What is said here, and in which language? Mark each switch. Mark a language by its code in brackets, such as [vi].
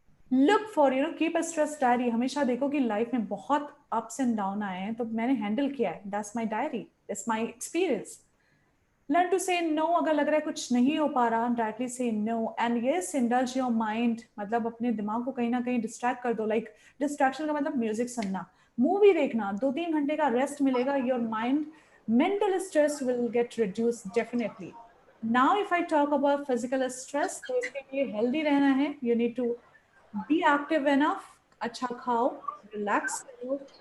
[en] Look for keep a stress diary. [hi] हमेशा देखो कि लाइफ में बहुत अप्स एंड डाउन आए हैं तो मैंने हैंडल किया है, [en] That's my diary, that's my experience. learn to say no. [hi] अगर लग रहा है कुछ नहीं हो पा रहा, [en] directly say no. And yes, indulge your mind. [hi] मतलब अपने दिमाग को कहीं ना कहीं distract कर दो. Like distraction का मतलब music सुनना, मूवी देखना, 2-3 घंटे का रेस्ट मिलेगा. [en] Your mind, mental stress will get reduced definitely. Now if I talk about physical stress, [hi] तो इसके लिए [en] healthy रहना है. You need to be active enough. [hi] अच्छा खाओ, relax करो.